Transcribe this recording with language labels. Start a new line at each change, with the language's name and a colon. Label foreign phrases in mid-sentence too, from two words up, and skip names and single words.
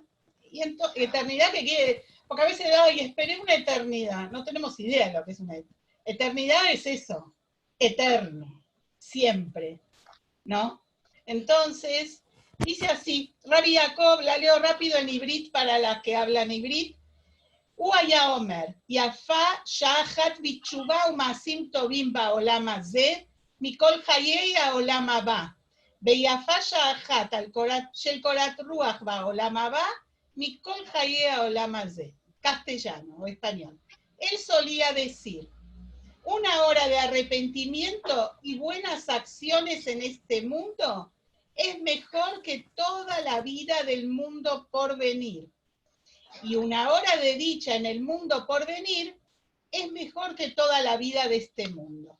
Spanish: Y eternidad que quiere, porque a veces, ay, esperé una eternidad. No tenemos idea de lo que es una eternidad. Es eso, eterno, siempre, ¿no? Entonces, dice así, Rabbi Yaakov, la leo rápido en ibrit para las que hablan ibrit.
Hebrew: הוא היה אומר, יפה שעה אחת בתשובה ומעשים טובים בעולם הזה, מכל חיי העולם הבא. ויפה שעה אחת של קורת רוח בעולם הבא, מכל חיי העולם הזה.
Spanish: Castellano o español. Él solía decir, una hora de arrepentimiento y buenas acciones en este mundo es mejor que toda la vida del mundo por venir. y una hora de dicha en el mundo por venir es mejor que toda la vida de este mundo.